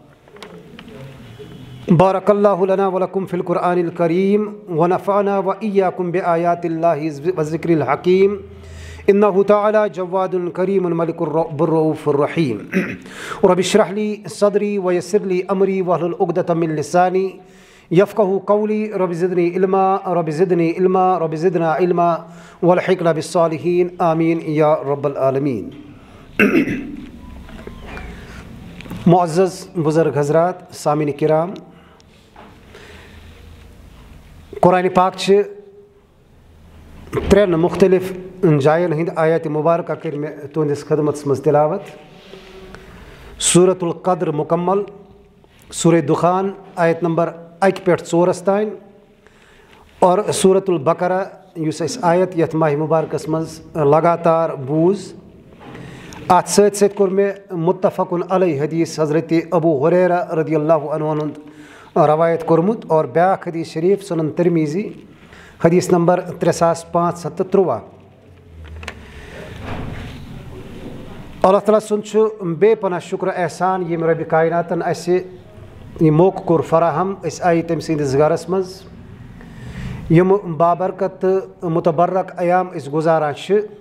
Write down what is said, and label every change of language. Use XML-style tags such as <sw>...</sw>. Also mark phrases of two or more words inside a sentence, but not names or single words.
<ar>بارك الله لنا ولكم في القرآن الكريم ونفعنا وإياكم بآيات الله والذكر الحكيم إنه تعالى جواد كريم ملك الرؤوف الرحيم. رب اشرح لي صدري ويسر لي أمري واحلل عقدة من لساني يفقه قولي رب زدني علما رب زدني علما رب زدنا علما والحقنا بالصالحين آمين يا رب العالمين.</ar> <ks>معزز بزرگ حضرات سامعین کرام قرآن پاک چھِ ترٛٮ۪ن مختلف جاین ہند آیات مبارکہ کر میں تہندس خدمت مز تلاوت. سورة القدر مکمل سورہ دخان آیت نمبر 1 پٮ۪ٹھ 4 تام اور سورة البقرہ یُس اَسہِ آیت یتھ ماہ مبارکس مز لگاتار بوٗز. اتھ سۭتۍ سۭتۍ کوٚر مےٚ متفقن علیہ حدیث حضرت ابو ہریرہ رضی اللہ عنہ ہُنٛد روایت کوٚرمُت اور بیٛاکھ حدیث شریف سنن ترمیزی حدیث نمبر 3513. اللہ تعالیٰ سُنٛد چھُ بے پناہ شُکر احسان ییٚمہِ رۄبہِ کایناتن اَسہِ یہِ موقعہٕ کوٚر فراہم أسۍ آیہِ تٔمۍ سٕنٛدِس گرس منٛز یِم بابرکت تہٕ متبرک ایام أسۍ گُزاران چھِ.</ks>